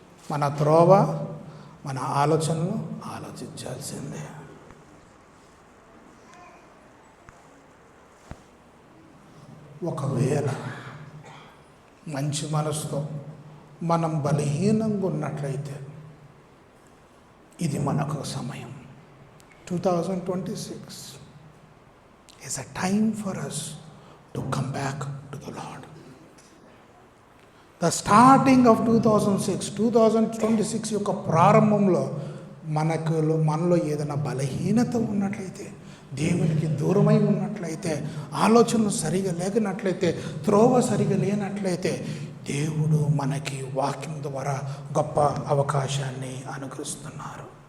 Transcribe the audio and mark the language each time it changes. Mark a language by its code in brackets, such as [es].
[te] మన త్రోవ, మన ఆలోచనలు ఆలోచించాల్సిందే. ఒకవేళ మంచి మనసుతో మనం బలహీనంగా ఉన్నట్లయితే ఇది మనకు సమయం. [en] 2026 is a time for us to come back to the Lord. The starting of [te] 2026 యొక్క ప్రారంభంలో మనలో ఏదైనా బలహీనత ఉన్నట్లయితే, దేవునికి దూరమై ఉన్నట్లయితే, ఆలోచనలు సరిగా లేనట్లయితే, త్రోవ సరిగా లేనట్లయితే, దేవుడు మనకి వాక్యం ద్వారా గొప్ప అవకాశాన్ని అనుగ్రహిస్తున్నారు.